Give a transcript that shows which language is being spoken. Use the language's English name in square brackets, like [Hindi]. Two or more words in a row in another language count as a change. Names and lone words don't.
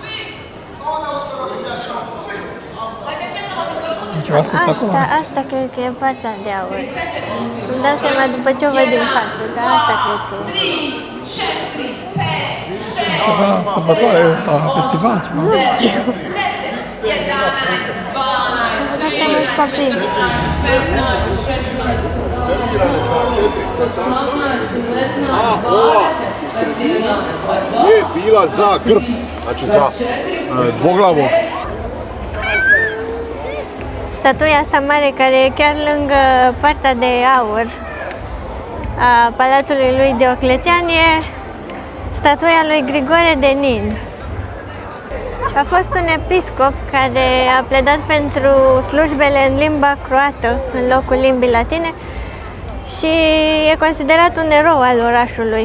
[Romanian] Asta cred că e partea de aur. Îmi dau seama după ce o văd din față, dar asta cred că e. Ceva sărbătoare ăsta, festival, ceva. Nu știu. Sunt foarte mulți copii. [Croatian] Je bila za grb, znači za dvoglavo. [Romanian] Statuia asta mare care e chiar lângă partea de aur a Palatului lui Dioclețian e statuia lui Grigore de Nin. A fost un episcop care a pledat pentru slujbele în limba croată în locul limbii latine și e considerat un erou al orașului.